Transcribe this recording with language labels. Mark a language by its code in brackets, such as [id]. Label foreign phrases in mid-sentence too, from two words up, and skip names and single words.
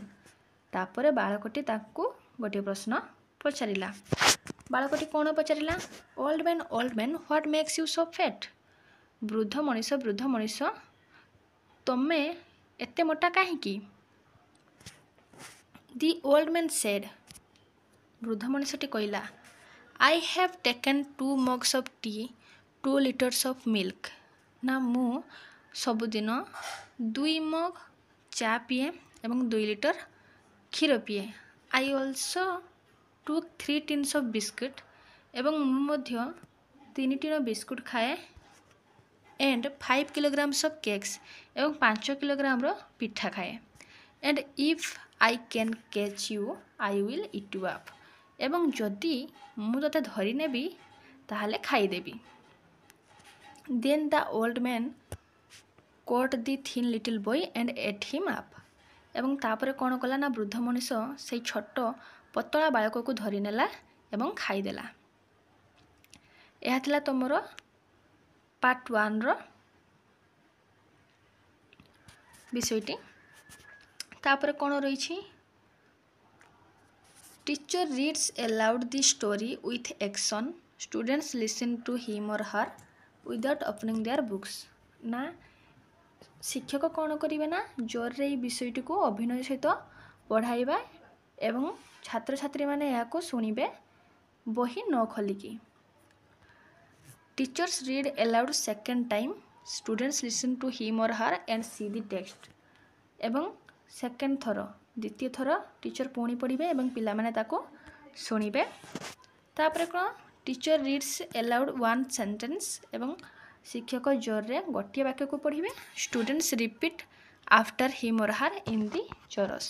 [or] ତାପରେ ବାଳକଟି ତାକୁ ଗୋଟିଏ ପ୍ରଶ୍ନ ପଚାରିଲା। ବାଳକଟି କ'ଣ ପଚାରିଲା? [en] Old man, what makes you so fat? [or] ବୃଦ୍ଧ ମଣିଷ, ତମେ ଏତେ ମୋଟା କାହିଁକି? [en] The old man said, [or] ବୃଦ୍ଧ ମଣିଷଟି କହିଲା, [en] I have taken 2 mugs of tea, 2 liters of milk. [or] ନା, ମୁଁ ସବୁଦିନ 2 ମଗ ଚା ପିଏ ଏବଂ 2 ଲିଟର କ୍ଷୀର ପିଏ। [en] I also took 3 tins of biscuit. [or] ଏବଂ ମୁଁ ମଧ୍ୟ 3 ଟିଣ ବିସ୍କୁଟ ଖାଏ। [en] And 5 kilograms of cakes. [or] ଏବଂ 5 କିଲୋଗ୍ରାମର ପିଠା ଖାଏ। [en] And if I can catch you, I will eat you up. [or] ଏବଂ ଯଦି ମୁଁ ତୋତେ ଧରି ନେବି ତାହେଲେ ଖାଇଦେବି। [en] Then the old man caught the thin little boy and ate him up. [or] ଏବଂ ତାପରେ କ'ଣ କଲା ନା ବୃଦ୍ଧ ମଣିଷ ସେଇ ଛୋଟ ପତଳା ବାଳକକୁ ଧରି ନେଲା ଏବଂ ଖାଇଦେଲା। ଏହା ଥିଲା ତମର ପାର୍ଟ 1ର ବିଷୟଟି। ତାପରେ କ'ଣ ରହିଛି? [en] Teacher reads aloud the story with action. Students listen to him or her without opening their books. [or] ନା, ଶିକ୍ଷକ କ'ଣ କରିବେ ନା ଜୋରରେ ଏହି ବିଷୟଟିକୁ ଅଭିନୟ ସହିତ ପଢ଼ାଇବା ଏବଂ ଛାତ୍ରଛାତ୍ରୀମାନେ ଏହାକୁ ଶୁଣିବେ ବହି ନ ଖୋଲିକି। [en] Teachers read aloud second time. Students listen to him or her and see the text. [or] ଏବଂ ସେକେଣ୍ଡ ଥର, ଦ୍ୱିତୀୟ ଥର ଟିଚର ପୁଣି ପଢ଼ିବେ ଏବଂ ପିଲାମାନେ ତାକୁ ଶୁଣିବେ। ତାପରେ କ'ଣ? [en] teacher reads aloud 1 sentence [or] ଏବଂ ଶିକ୍ଷକ ଜୋରରେ ଗୋଟିଏ ବାକ୍ୟକୁ ପଢ଼ିବେ। [en] Students repeat after him or her in the chorus.